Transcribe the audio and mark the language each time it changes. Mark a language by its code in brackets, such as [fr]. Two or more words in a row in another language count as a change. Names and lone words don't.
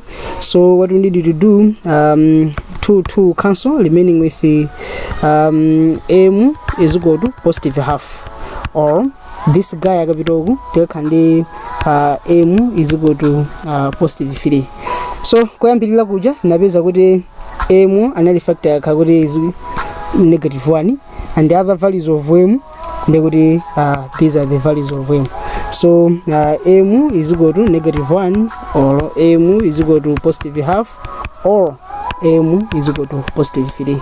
[en] So what we need to do, 2 cancel, remaining with the m is equal to positive half, or this guy take and the m is equal to positive 3. So [ny] koyambirira kuja nabeza kuti m anali [en] factor yakagoti is negative 1, and the other values of m these are the values of m. So m is equal to negative 1, or m is equal to positive half, or m is equal to positive 3.